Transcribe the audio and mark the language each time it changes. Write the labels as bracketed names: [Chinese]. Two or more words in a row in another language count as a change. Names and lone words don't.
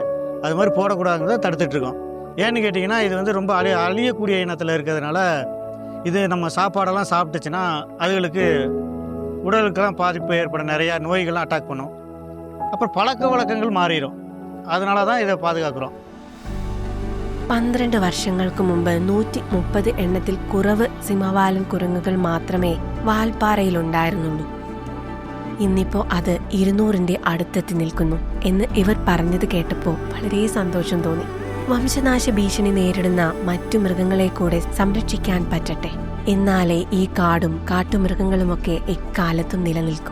[Tamil] அது மாதிரி போடக்கூடாதுங்கிறத தடுத்துட்ருக்கோம். ஏன்னு கேட்டிங்கன்னா இது வந்து ரொம்ப அழியக்கூடிய இனத்தில் இருக்கிறதுனால இது நம்ம சாப்பாடெல்லாம் சாப்பிட்டுச்சுன்னா அதுகளுக்கு உடலுக்கெல்லாம் பாதிப்பு ஏற்படும், நிறையா நோய்கள்லாம் அட்டாக் பண்ணும். அப்புறம் பழக்க வழக்கங்கள் மாறிடும். அதனால தான் இதை பாதுகாக்கிறோம். [Malayalam] 12 വർഷങ്ങൾക്ക് മുമ്പ് 130 എണ്ണത്തിൽ കുറവ് സിംഹവാലൻ കുരങ്ങുകൾ മാത്രമേ വാൽപ്പാറയിലുണ്ടായിരുന്നുള്ളൂ. ഇന്നിപ്പോൾ അത് 200ന്റെ അടുത്തെത്തി നിൽക്കുന്നു എന്ന് ഇവർ പറഞ്ഞത് കേട്ടപ്പോൾ വളരെ സന്തോഷം തോന്നി. വംശനാശ ഭീഷണി നേരിടുന്ന മറ്റു മൃഗങ്ങളെ കൂടെ സംരക്ഷിക്കാൻ പറ്റട്ടെ, എന്നാലേ ഈ കാടും കാട്ടുമൃഗങ്ങളുമൊക്കെ എക്കാലത്തും നിലനിൽക്കും.